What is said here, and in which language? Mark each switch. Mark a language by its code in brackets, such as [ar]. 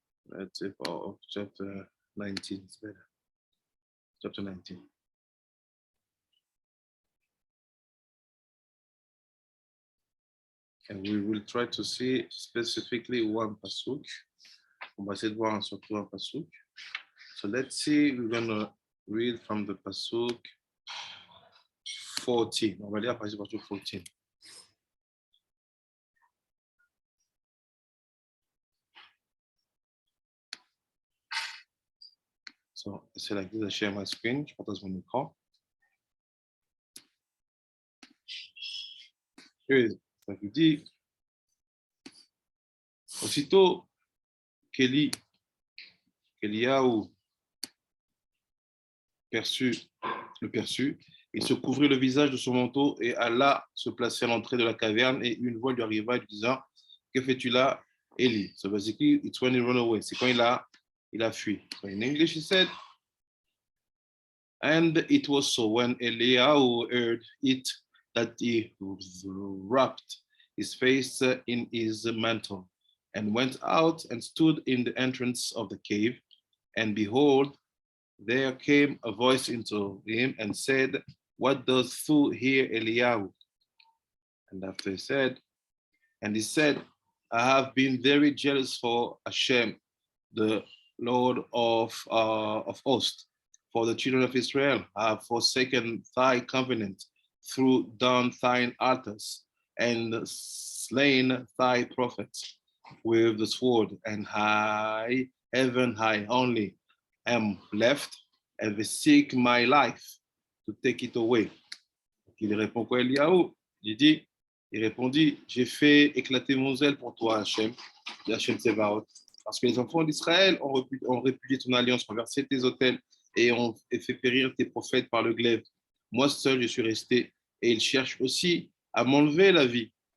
[en] Let's say for chapter 19, it's better. Chapter 19. And we will try to see specifically one pasuk. [fr] On va essayer de voir surtout un pasuk. [en] So let's see, we're going to read from the pasuk 14. [fr] On va lire à partir du pasuk 14. [en] So, c'est like this, I share my screen, [fr] je partage mon écran. Et ça vous dit, aussitôt qu'Eliyahu le perçut, il se couvrit le visage de son manteau et alla se placer à l'entrée de la caverne, et une voix lui arriva lui disant, que fais-tu là, Eli? [en] So basically, it's when he ran away. [fr] C'est quand il a fui. [en] So in English, he said, and it was so when Eliyahu heard it that he wrapped his face in his mantle and went out and stood in the entrance of the cave. And behold, there came a voice into him and said, what dost thou here, Eliyahu? And after he said, I have been very jealous for Hashem, the Lord of hosts, for the children of Israel. I have forsaken thy covenant, through down thine altars, and slain thy prophets with the sword, and I even I only am left, and they seek my life to take it away. [fr] Il répond quoi, Eliaou? Il répondit, j'ai fait éclater mon zèle pour toi, Hachem, dit Hachem Tsevaot, parce que les enfants d'Israël ont répudié ton alliance, renversé tes autels et ont fait périr tes prophètes par le glaive. Moi seul, je suis resté, et ils cherchent aussi à m'enlever la vie.